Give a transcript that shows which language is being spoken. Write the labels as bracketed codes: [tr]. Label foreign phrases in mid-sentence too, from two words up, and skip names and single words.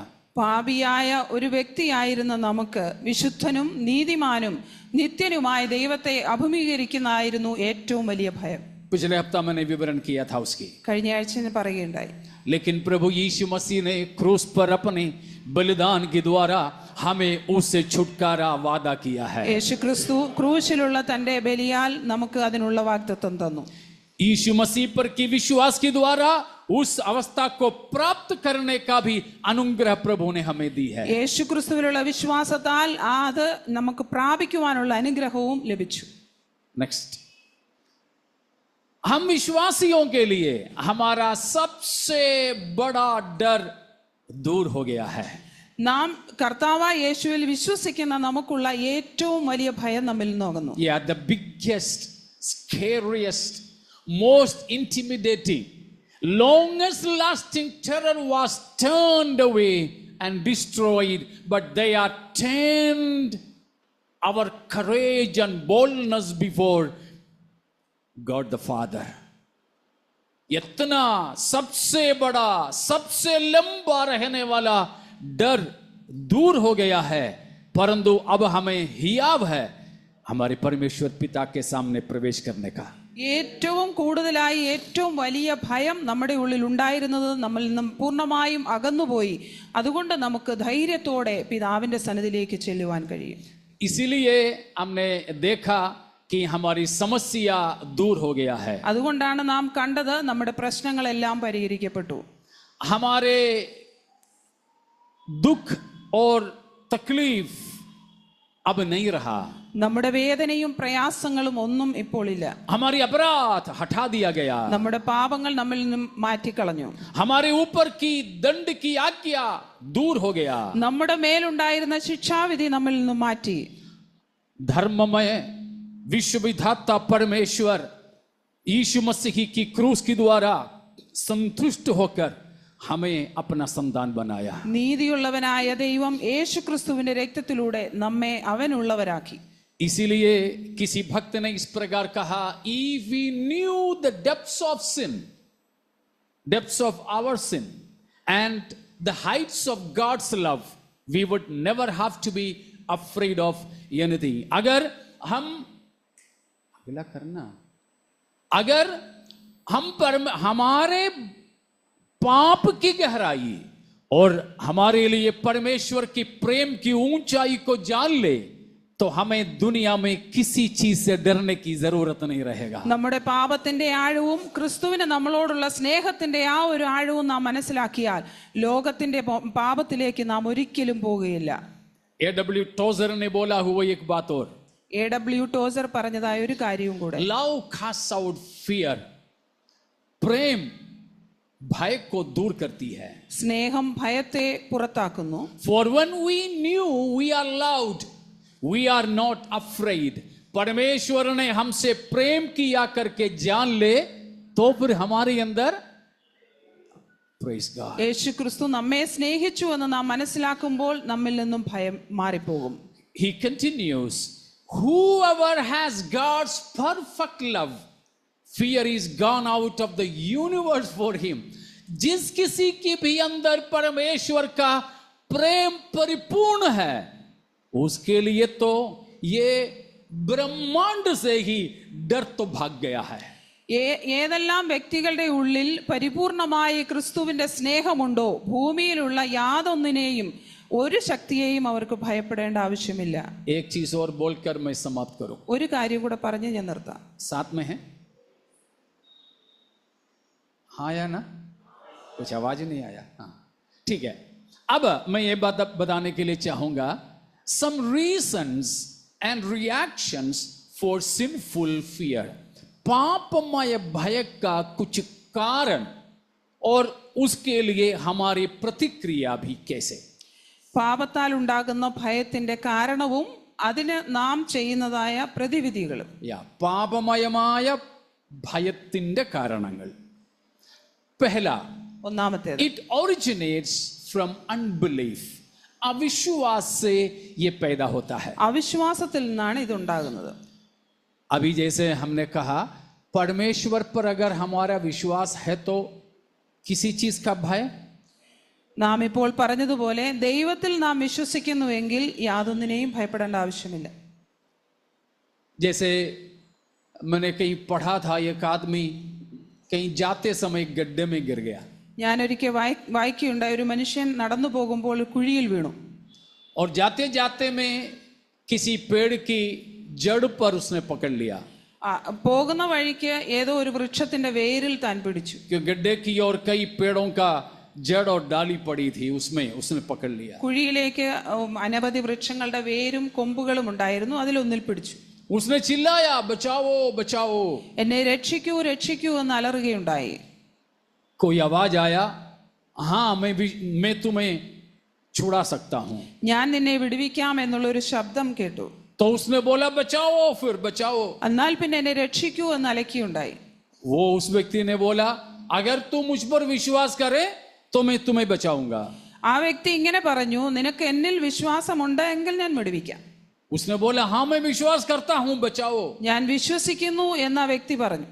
[ml] പാപിയായ ഒരു വ്യക്തിയായിരുന്ന നമുക്ക് വിശുദ്ധനും നീതിമാനും നിത്യനുമായ ദൈവത്തെ അഭിമുഖീകരിക്കുന്നതായിരുന്നു ഏറ്റവും വലിയ ഭയം. [hi] पिछले हफ्ता मैंने विवरण किया था उसकी. [ml] കഴിഞ്ഞ ആഴ്ച ഞാൻ പറയുകയുണ്ടായി. [hi] लेकिन प्रभु यीशु मसीह ने क्रूस पर अपने बलिदान के द्वारा हमें उससे छुटकारा वादा किया है. [ml] യേശു ക്രിസ്തു ക്രൂശിലുള്ള തന്റെ ബലിയാൽ നമുക്ക് അതിനുള്ള വാഗ്ദത്തം തന്നു. [hi] यीशु मसीह पर की विश्वास के द्वारा उस अवस्था को प्राप्त करने का भी अनुग्रह प्रभु ने हमें दी है. [ml] യേശു ക്രിസ്തുവിലുള്ള വിശ്വാസത്താൽ അത് നമുക്ക് പ്രാപിക്കുവാനുള്ള അനുഗ്രഹവും ലഭിച്ചു. [hi] नेक्स्ट, हम विश्वासियों के लिए हमारा सबसे बड़ा डर दूर हो गया है. [ml] നാം കർത്താവായ യേശുവിൽ വിശ്വസിക്കുന്ന നമുക്കുള്ള ഏറ്റവും വലിയ ഭയം നമ്മിൽ നിന്നോകുന്നു. [en] Yeah, the biggest, scariest, most intimidating, longest lasting terror was turned away and destroyed, but they are turned our courage and boldness before God the Father. [hi] इतना सबसे बड़ा, सबसे लंबा रहने वाला डर दूर हो गया है, परंतु अब हमें हियाव है हमारे परमेश्वर पिता के सामने प्रवेश करने का. [ml] ഏറ്റവും കൂടുതലായി ഏറ്റവും വലിയ ഭയം നമ്മുടെ ഉള്ളിൽ ഉണ്ടായിരുന്നത് നമ്മിൽ നിന്നും പൂർണ്ണമായും അകന്നുപോയി. അതുകൊണ്ട് നമുക്ക് ധൈര്യത്തോടെ പിതാവിന്റെ സന്നിധിയിലേക്ക് ചെല്ലുവാൻ കഴിയും. [hi] इसीलिए हमने देखा कि हमारी समस्या दूर हो गया है. [ml] അതുകൊണ്ടാണ് നാം കണ്ടത് നമ്മുടെ പ്രശ്നങ്ങളെല്ലാം പരിഹരിക്കപ്പെട്ടു. [hi] हमारे दुख और तकलीफ अब नहीं रहा. [ml] നമ്മുടെ വേദനയും പ്രയാസങ്ങളും ഒന്നും ഇപ്പോൾ ഇല്ല. [hi] हमारी अपराध हटा दिया गया. [ml] നമ്മുടെ പാപങ്ങൾ നമ്മിൽ നിന്നും മാറ്റിക്കളഞ്ഞു. [hi] हमारे ऊपर की दंड की आज्ञा दूर हो गया. [ml] നമ്മുടെ മേലുണ്ടായിരുന്ന ശിക്ഷാവിധി നമ്മിൽ നിന്നും മാറ്റി. [hi] धर्ममय विश्वविधाता परमेश्वर यीशु मसीह की क्रूस के द्वारा संतुष्ट होकर हमें अपना संतान बनाया. [ml] നീതിയുള്ളവനായ ദൈവം യേശുക്രിസ്തുവിന്റെ രക്തത്തിലൂടെ നമ്മെ അവനുള്ളവരാക്കി. [hi] इसीलिए किसी भक्त ने इस प्रकार कहा, [en] if we knew the depths of sin, depths of our sin and the heights of God's love, we would never have to be afraid of anything. [hi] अगर हम पर हमारे पाप की गहराई और हमारे लिए परमेश्वर की प्रेम की ऊंचाई को जान ले, तो हमें दुनिया में किसी चीज से डरने की जरूरत नहीं रहेगा. [ml] നമ്മുടെ പാപത്തിന്റെ ആഴവും ക്രിസ്തുവിന് നമ്മളോടുള്ള സ്നേഹത്തിന്റെ ആ ഒരു ആഴവും നാം മനസ്സിലാക്കിയാൽ ലോകത്തിന്റെ പാപത്തിലേക്ക് നാം ഒരിക്കലും പോകുകയില്ല. [hi] A.W. Tozer ने बोला हुआ एक बात और, [ml] A.W. ടോസർ പറഞ്ഞതായ ഒരു കാര്യവും കൂടെ, [en] love casts out fear. [hi] प्रेम भय को दूर करती है. [ml] സ്നേഹം ഭയത്തെ പുറത്താക്കുന്നു. [en] For when we knew we are loved, we are not afraid. [hi] परमेश्वर ने हमसे प्रेम किया करके जान ले, तो फिर हमारे अंदर, [en] praise God, [ml] യേശു ക്രിസ്തു നമ്മെ സ്നേഹിച്ചു എന്ന് നാം മനസ്സിലാക്കുമ്പോൾ നമ്മിൽ നിന്നും ഭയം മാറിപ്പോകും. [en] He continues, whoever has God's perfect love, fear is gone out of the universe for him. [hi] जिस किसी के भी अंदर परमेश्वर का प्रेम परिपूर्ण है, उसके लिए तो ये ब्रह्मांड से ही डर तो भाग गया है. [ml] ഏതെല്ലാം വ്യക്തികളുടെ ഉള്ളിൽ പരിപൂർണമായി ക്രിസ്തുവിന്റെ സ്നേഹമുണ്ടോ, ഭൂമിയിലുള്ള യാതൊന്നിനെയും ഒരു ശക്തിയെയും അവർക്ക് ഭയപ്പെടേണ്ട ആവശ്യമില്ല. [hi] एक चीज और बोलकर मैं समाप्त करूं. [ml] ഒരു കാര്യം കൂടെ പറഞ്ഞ് ഞാൻ നിർത്താം. [hi] साथ में है? हाँ या ना? कुछ आवाज नहीं आया. हाँ, ठीक है. अब मैं ये बात बताने के लिए चाहूंगा, [en] some reasons and reactions for sinful fear. [hi] पापमय भय का कुछ कारण और उसके लिए हमारी प्रतिक्रिया भी कैसे. [ml] പാപത്താൽ ഉണ്ടാകുന്ന ഭയത്തിന്റെ കാരണവും അതിന് നാം ചെയ്യുന്നതായ പ്രതിവിധികളും. പാപമയമായ ഭയത്തിന്റെ കാരണങ്ങൾ. [hi] पहला, [ml] ഒന്നാമത്തേത്, [en] it originates from unbelief. [hi] अविश्वास से ये पैदा होता है. [ml] അവിശ്വാസത്തിൽ നിന്നാണ് ഇത് ഉണ്ടാകുന്നത്. [hi] अभी जैसे हमने कहा, परमेश्वर पर अगर हमारा विश्वास है तो किसी चीज का भय. [ml] നാം ഇപ്പോൾ പറഞ്ഞതുപോലെ ദൈവത്തിൽ നാം വിശ്വസിക്കുന്നുവെങ്കിൽ യാതൊന്നിനെയും ഭയപ്പെടേണ്ട ആവശ്യമില്ല. [hi] जैसे मैंने कहीं पढ़ा था, एक आदमी कहीं जाते समय गड्ढे में गिर गया. [ml] ഞാനൊരിക്കൽ വായിക്കുകയുണ്ടായ ഒരു മനുഷ്യൻ നടന്നു പോകുമ്പോൾ കുഴിയിൽ വീണു. [hi] और जाते जाते में किसी पेड़ की जड़ पर उसने पकड़ लिया. [ml] പോകുന്ന വഴിക്ക് ഏതോ ഒരു വൃക്ഷത്തിന്റെ വേരിൽ താൻ പിടിച്ചു. [hi] गड्ढे की और कई पेड़ों का जड़ और डाली पड़ी थी, उसमें उसने पकड़ लिया. [ml] കുഴിയിലേക്ക് അനവധി വൃക്ഷങ്ങളുടെ വേരും കൊമ്പുകളും ഉണ്ടായിരുന്നു, അതിലൊന്നിൽ പിടിച്ചു. [hi] उसने चिल्लाया, बचाओ बचाओ. [ml] എന്നെ രക്ഷിക്കൂ രക്ഷിക്കൂ എന്ന് അലറുകയുണ്ടായി. [hi] कोई आवाज आया, हाँ मैं तुम्हें छुड़ा सकता हूं। [ml] ഞാൻ നിന്നെ വിടുവിക്കാം എന്നുള്ള ഒരു ശബ്ദം കേട്ടു. [hi] तो उसने बोला बचाओ, फिर बचाओ। [ml] എന്നാൽ പിന്നെ എന്നെ രക്ഷിക്കൂ എന്ന് അലക്കിയുണ്ടായി. [hi] वो उस व्यक्ति ने बोला अगर तू मुझ पर विश्वास करे तो मैं तुम्हें बचाऊंगा। [ml] ആ വ്യക്തി ഇങ്ങനെ പറഞ്ഞു, നിനക്ക് എന്നിൽ വിശ്വാസമുണ്ട് എങ്കിൽ ഞാൻ വിടുവിക്കാം. [hi] उसने बोला हाँ मैं विश्वास करता हूं, बचाओ। [ml] ഞാൻ വിശ്വസിക്കുന്നു എന്ന് ആ വ്യക്തി പറഞ്ഞു.